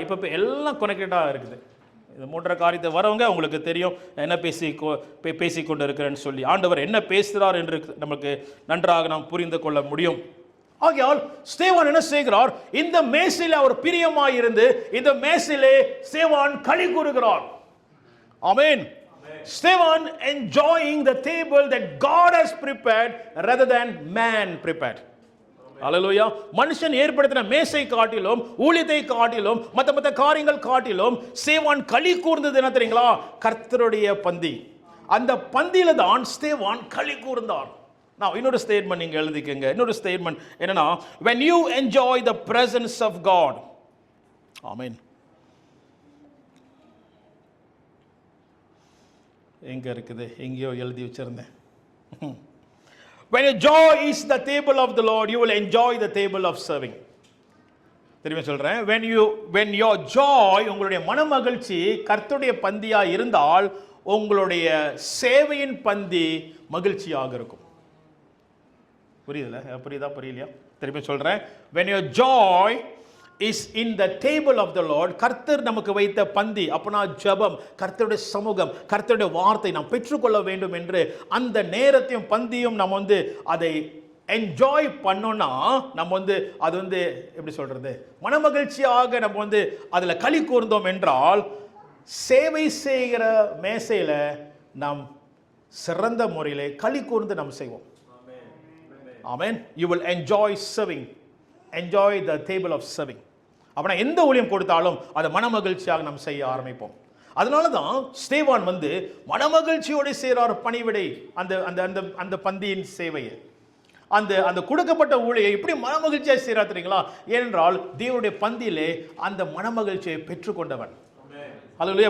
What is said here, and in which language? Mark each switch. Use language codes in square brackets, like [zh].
[ta] இப்போ எல்லாம் கனெக்டடா இருக்குது. இது மூன்ற காரியத்தை வரவங்க உங்களுக்கு தெரியும் என்ன பேசி கொண்டு இருக்கிறேன்னு சொல்லி. ஆண்டவர் என்ன பேசுகிறார் என்று நமக்கு நன்றாக நாம் புரிந்து கொள்ள முடியும். ஆகையால் ஸ்தேவான் என்ன செய்கிறார், இந்த மேசையிலே அவர் பிரியமாய் இருந்து இந்த மேசையிலே ஸ்தேவான் களி கூறுகிறார். ஆமென். [en] Stephen enjoying the table that God has prepared rather than man prepared. [ta] அல்லேலூயா. மனுஷன் ஏற்படுத்தின மேசை காட்டிலும், ஊழியத்தை காட்டிலும், மற்ற காரியங்கள் காட்டிலும் ஸ்தேவான் களி கூர்ந்தது என்ன தெரியுங்களா? கர்த்தருடைய பந்தி. அந்த பந்தியில தான் ஸ்தேவான் களி கூர்ந்தார். நான் இன்னொரு ஸ்டேட்மெண்ட் நீங்க எழுதிக்கங்க. இன்னொரு ஸ்டேட்மெண்ட் என்னன்னா, [en] when you enjoy the presence of God. [ta] ஆமென். எங்க இருக்குது, எங்கேயோ எழுதி வச்சிருந்தேன். [en] When your joy is the table of the Lord, you will enjoy the table of serving. [ta] திரும்ப சொல்றேன், [en] when your joy, [ta] உங்களுடைய மனமகிழ்ச்சி கர்த்தருடைய பந்தியா இருந்தால் உங்களுடைய சேவையின் பந்தி மகிழ்ச்சியாக இருக்கும். புரியுதா? திரும்ப சொல்றேன், [en] when your joy is in the table of the Lord, [ta] கர்த்தர் நமக்கு வைத்த பந்தி, அப்பனா ஜெபம், கர்த்தருடைய சமூகம், கர்த்தருடைய வார்த்தை நாம் பெற்றுக்கொள்ள வேண்டும் என்று அந்த நேரத்தையும் பந்தியும் நம்ம அதை என்ஜாய் பண்ணோம்னா, நம்ம அது எப்படி சொல்றது, மனமகிழ்ச்சியாக நம்ம அதுல களி கூர்ந்தோம் என்றால், சேவை செய்கிற மேசையில நாம் சிறந்த முறையிலே களி கூர்ந்து நாம் செய்வோம். [en] ஆமென். You will enjoy serving. Enjoy the table of serving. [ta] அப்படின்னா எந்த ஊழியம் கொடுத்தாலும் அதை மனமகிழ்ச்சியாக நாம் செய்ய ஆரம்பிப்போம். அதனால தான் ஸ்தேவான் மனமகிழ்ச்சியோடு செய்கிறார் பணிவிடை, அந்த அந்த அந்த பந்தியின் சேவையை, அந்த கொடுக்கப்பட்ட ஊழியை எப்படி மனமகிழ்ச்சியாக செய்கிறார் தெரியுங்களா? ஏனென்றால் தேவனுடைய பந்தியிலே அந்த மனமகிழ்ச்சியை பெற்றுக்கொண்டவன். அல்லேலூயா.